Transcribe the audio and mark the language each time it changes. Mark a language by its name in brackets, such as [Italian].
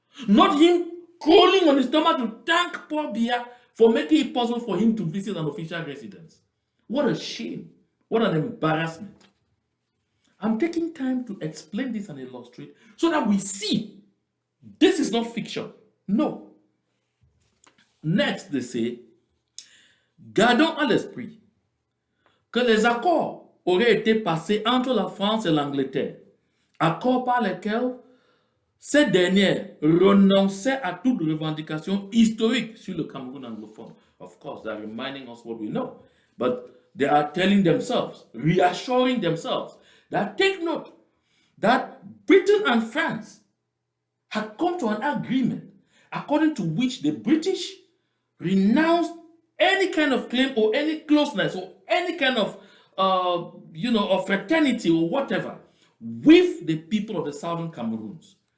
[English] Not him crawling on his stomach to thank poor Biya for making it possible for him to visit an official residence. What a shame. What an embarrassment. I'm taking time to explain this and illustrate so that we see this is not fiction. No. [French] Next, they say, gardons à l'esprit que les accords auraient été passés entre la France et l'Angleterre, accords par lesquels ces dernières renonçaient à toute revendication historique sur le Cameroun anglophone. [English] Of course, they're reminding us what we know, but they are telling themselves, reassuring themselves, that take note that Britain and France had come to an agreement according to which the British renounced any kind of claim or any closeness or any kind of of fraternity or whatever with the people of the southern Cameroons.